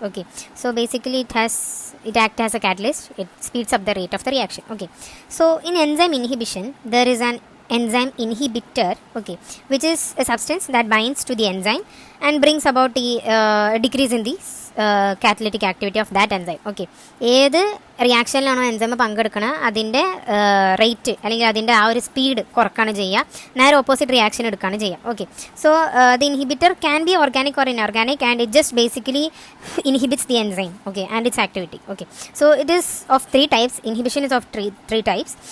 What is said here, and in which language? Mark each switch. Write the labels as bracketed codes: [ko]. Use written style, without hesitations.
[en] Okay, so basically it acts as a catalyst. It speeds up the rate of the reaction. Okay, so in enzyme inhibition there is an enzyme inhibitor, okay, which is a substance that binds to the enzyme and brings about the decrease in the catalytic activity of that enzyme. [ml] Okay, ഏത് റിയാക്ഷനിലാണോ enzyme പങ്കെടുക്കണം അതിൻ്റെ rate അല്ലെങ്കിൽ അതിൻ്റെ ആ ഒരു speed കുറക്കാണ് ചെയ്യുക, നേരെ opposite reaction എടുക്കുകയാണ് ചെയ്യുക. [en] Okay, so the inhibitor can be organic or inorganic and it just basically inhibits the enzyme, okay, and its activity. Okay, so it is of three types. Inhibition is of three types.